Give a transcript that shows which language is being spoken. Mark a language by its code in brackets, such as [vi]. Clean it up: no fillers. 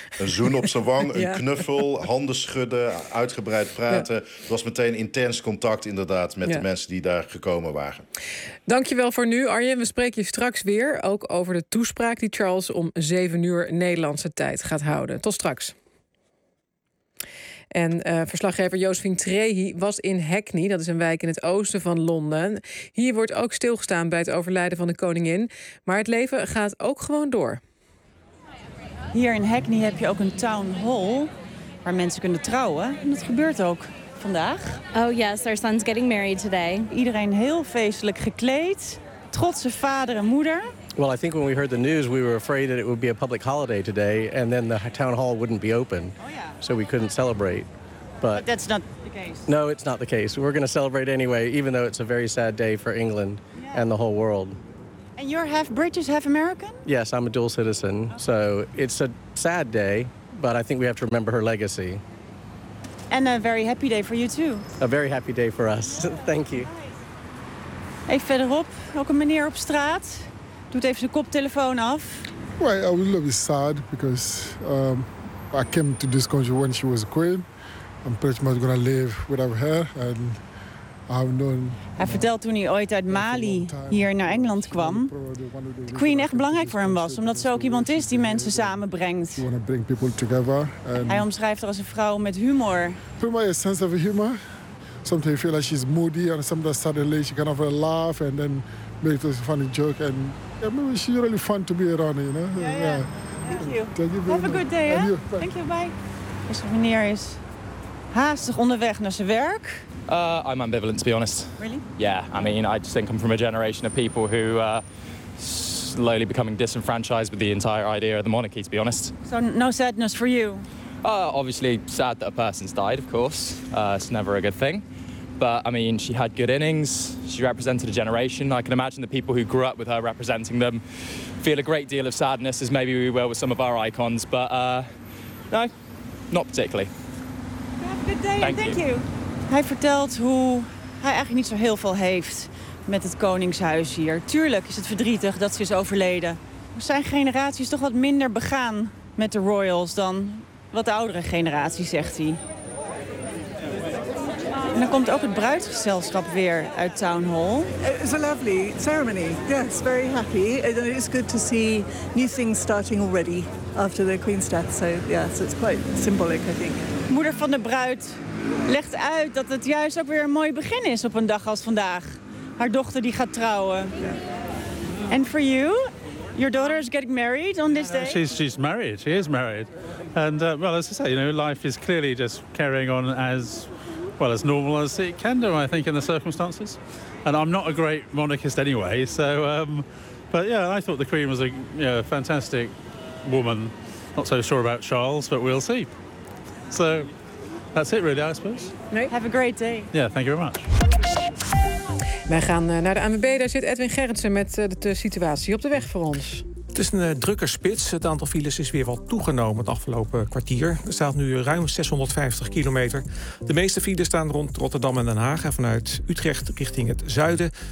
[nl] Een zoen op zijn wang, een knuffel, handen schudden, uitgebreid praten. Het was meteen intens contact inderdaad met de mensen die daar gekomen waren. Dankjewel voor nu, Arjen. We spreken je straks weer, ook over de toespraak die Charles om 7 uur Nederlandse tijd gaat houden. Tot straks. En verslaggever Josephine Trehi was in Hackney. Dat is een wijk in het oosten van Londen. Hier wordt ook stilgestaan bij het overlijden van de koningin. Maar het leven gaat ook gewoon door. Hier in Hackney heb je ook een town hall waar mensen kunnen trouwen. En dat gebeurt ook vandaag. [en] Oh yes, our son's getting married today. [nl] Iedereen heel feestelijk gekleed. Trotse vader en moeder. [en] Well, I think when we heard the news, we were afraid that it would be a public holiday today, and then the town hall wouldn't be open, so we couldn't celebrate. But that's not the case. No, it's not the case. We're going to celebrate anyway, even though it's a very sad day for England and the whole world. And you're half British, half American? Yes, I'm a dual citizen, so it's a sad day, but I think we have to remember her legacy. And a very happy day for you, too. A very happy day for us. Thank you. [nl] Even verderop, ook een meneer op straat. Doet even zijn koptelefoon af. [en] Well, I was a little bit sad because I came to this country when she was a queen. I'm pretty much gonna live without her, and [nl] Hij vertelt toen hij ooit uit Mali hier naar Engeland kwam, de Queen echt belangrijk voor hem was, omdat ze ook iemand is die mensen samenbrengt. Hij omschrijft haar als een vrouw met humor. [en] Prima is sense of humor. Sometimes you feel like she's moody and sometimes suddenly she kind of laugh and then make a funny joke and yeah, maybe she's really fun to be around, you know. Yeah. Yeah. Thank you. Have a good day. You. Thank you. Bye. [nl] Deze meneer is haastig onderweg naar zijn werk. [en] I'm ambivalent, to be honest. Really? Yeah, I mean, I just think I'm from a generation of people who are slowly becoming disenfranchised with the entire idea of the monarchy, to be honest. So no sadness for you? Obviously sad that a person's died, of course. It's never a good thing. But, I mean, she had good innings. She represented a generation. I can imagine the people who grew up with her representing them feel a great deal of sadness, as maybe we will with some of our icons. But, no, not particularly. Have a good day. Thank you. [nl] Hij vertelt hoe hij eigenlijk niet zo heel veel heeft met het koningshuis hier. Tuurlijk is het verdrietig dat ze is overleden. Zijn generatie is toch wat minder begaan met de royals dan wat de oudere generatie, zegt hij. En dan komt ook het bruidsgezelschap weer uit Town Hall. [en] It was a lovely ceremony. Yes, very happy. And it's good to see new things starting already after the Queen's death. So yes, it's quite symbolic, I think. [nl] Moeder van de bruid legt uit dat het juist ook weer een mooi begin is op een dag als vandaag. Haar dochter die gaat trouwen. En voor jou, [en] your daughter is getting married on this day. She's married. She is married. And well, as I say, you know, life is clearly just carrying on as well as normal as it can do, I think, in the circumstances. And I'm not a great monarchist anyway, so but yeah, I thought the Queen was a fantastic woman. Not so sure about Charles, but we'll see. So that's it really, I suppose. Have a great day. Yeah, thank you very much. [nl] Wij gaan naar de ANWB. Daar zit Edwin Gerritsen met de situatie op de weg voor ons. Het is een drukke spits. Het aantal files is weer wat toegenomen het afgelopen kwartier. Er staat nu ruim 650 kilometer. De meeste files staan rond Rotterdam en Den Haag en vanuit Utrecht richting het zuiden.